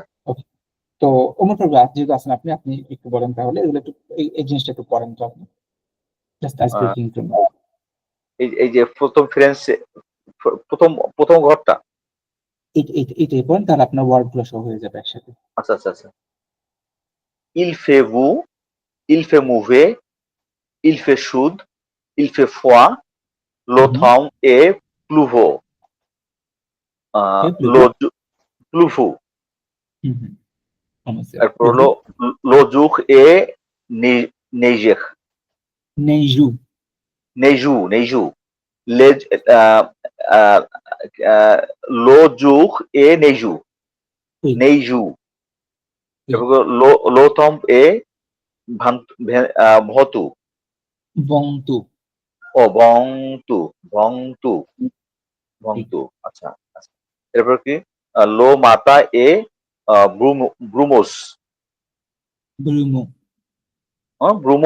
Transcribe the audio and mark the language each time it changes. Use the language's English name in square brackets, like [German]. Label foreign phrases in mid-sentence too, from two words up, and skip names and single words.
[Bangla] তো ওমর ফারুক যেহেতু আছেন, আপনি আপনি একটু বলেন তাহলে, এগুলো একটু এই জিনিসটা একটু পড়েন তো আপনি, [English] just ice আহ, ব্রেকিং টু। [Bangla] এই যে প্রথম ফ্রেন্সে প্রথম প্রথম ঘরটা। এইটাই পড়েন, তাহলে আপনার ওয়ার্ড গুলো সব হয়ে যাবে একসাথে। আচ্ছা আচ্ছা আচ্ছা। [French] Il fait vous, il fait mauvais, il fait chaud, il fait froid, l'automne est pluvieux. Le pluvieux. তারপর হলো le jour est neigeux. নেইজু, Neigeux. Les, euh, euh, le jour est neigeux. Oui. Neigeux. Oui. তারপর l'automne est venteux. বংতু, [Bangla] ও ভংতু। আচ্ছা আচ্ছা। [French] et puis que le matin est brumeux. ব্রুমো, ব্রুমো।